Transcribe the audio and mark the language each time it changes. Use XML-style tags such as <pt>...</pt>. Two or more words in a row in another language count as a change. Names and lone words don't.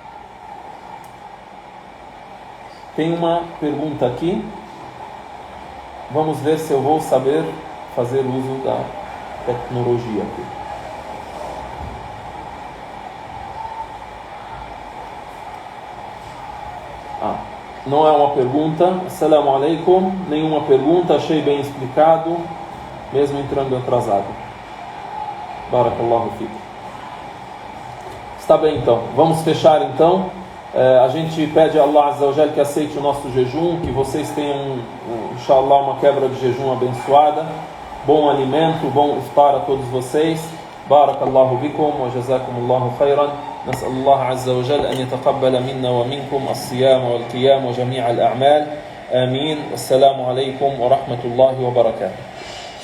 <pt>Tem uma pergunta aqui. Vamos ver se eu vou saber fazer uso da tecnologia aqui. Não é uma pergunta.</pt> <ar>السلام عليكم.</ar> <pt>Nenhuma pergunta. Achei bem explicado, mesmo entrando atrasado.</pt> <ar>بارك الله فيكم.</ar> <pt>Está bem, então. Vamos fechar então. A gente pede a</pt> <ar>الله عز وجل</ar> <pt>que aceite o nosso jejum, que vocês tenham, inshallah, uma quebra de jejum abençoada, bom alimento, bom iftar a todos vocês.</pt> <ar>بارك الله بكم وجزاكم الله خيرا. نسأل الله عز وجل أن يتقبل منا ومنكم الصيام والقيام وجميع الأعمال. آمين. السلام عليكم ورحمة الله وبركاته.</ar>